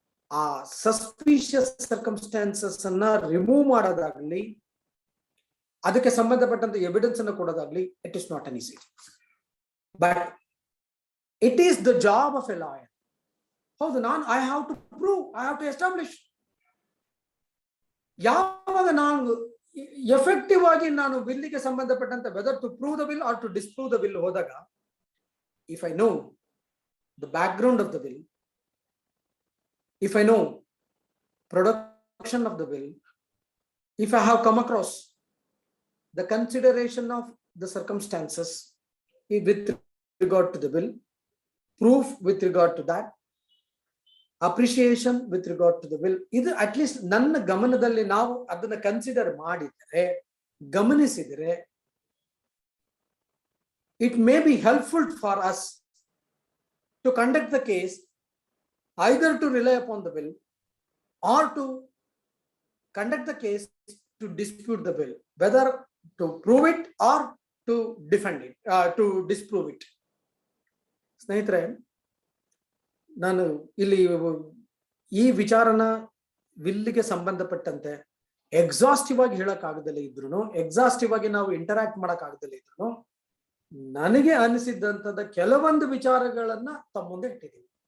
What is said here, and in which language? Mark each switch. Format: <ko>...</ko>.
<kn>ಆ suspicious circumstances ಅನ್ನ remove ಮಾಡೋದಾಗ್ಲಿ, ಅದಕ್ಕೆ ಸಂಬಂಧಪಟ್ಟಂತ ಎವಿಡೆನ್ಸ್ ಅನ್ನು ಕೊಡೋದಾಗ್ಲಿ,</kn> <en>It is not an easy. But it is the job of a lawyer.</en> <kn>ಹೌದು, ನಾನು</kn> <en>I have to prove, I have to establish.</en> <kn>ಯಾವಾಗ ನಾನು ಎಫೆಕ್ಟಿವ್ ಆಗಿ ನಾನು ವಿಲ್ಗೆ ಸಂಬಂಧಪಟ್ಟಂತ</kn> <en>whether to prove the will or to disprove the will</en> <kn>ಹೋದಾಗ,</kn> <en>if I know the background of the will, if I know production of the will, if I have come across the consideration of the circumstances with regard to the will, proof with regard to that, appreciation with regard to the will, idu at least</en> <kn>ನನ್ನ ಗಮನದಲ್ಲಿ ನಾವು ಅದನ್ನ consider ಮಾಡಿದರೆ, ಗಮನಿಸಿದರೆ,</kn> <en>it may be helpful for us to conduct the case, either to rely upon the will or to conduct the case to dispute the will, whether to prove it or to defend it, to disprove it.</en> <kn>ಸ್ನೇಹಿತರೆ, ನಾನು ಇಲ್ಲಿ ಈ ವಿಚಾರನ ವಿಲ್ಗೆ ಸಂಬಂಧಪಟ್ಟಂತೆ exhaustive ಆಗಿ ಹೇಳಕ್ ಆಗದಲ್ಲೇ ಇದ್ರು, exhaustive ಆಗಿ ನಾವು ಇಂಟರಾಕ್ಟ್ ಮಾಡಕ್ ಆಗದಲ್ಲೇ ಇದ್ರು, ನನಗೆ ಅನಿಸಿದ್ದಂತದ ಕೆಲವೊಂದು ವಿಚಾರಗಳನ್ನ ತಮ್ಮ ಮುಂದೆ ಇಟ್ಟಿದ್ದೀನಿ.</kn>